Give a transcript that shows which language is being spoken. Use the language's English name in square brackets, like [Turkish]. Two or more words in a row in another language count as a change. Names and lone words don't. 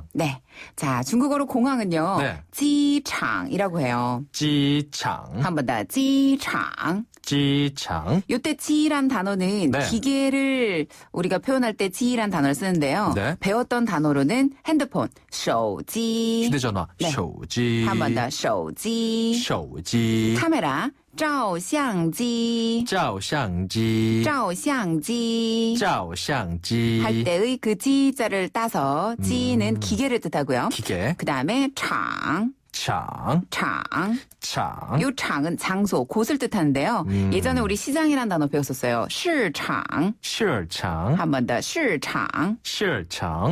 [Korean] 네. 자, 중국어로 공항은요. 지창이라고 해요. 지창. 한 번 더. 지창. 지창. 요때 지란 단어는 기계를 우리가 표현할 때 지란 단어를 쓰는데요. 배웠던 단어로는 핸드폰, 手机. 휴대전화, 手机. 한 번 더. 手机. 手机. 카메라, 照相机. 照相机. 照相机. 照相机. 할 때의 그 지자를 따서 지는 기계를 뜻하고요. 기계. 그 다음에 창. 장. 장. 요 장은 장소, 곳을 뜻하는데요. 예전에 우리 시장이라는 단어 배웠었어요. 시장. 한 번 더, 시장.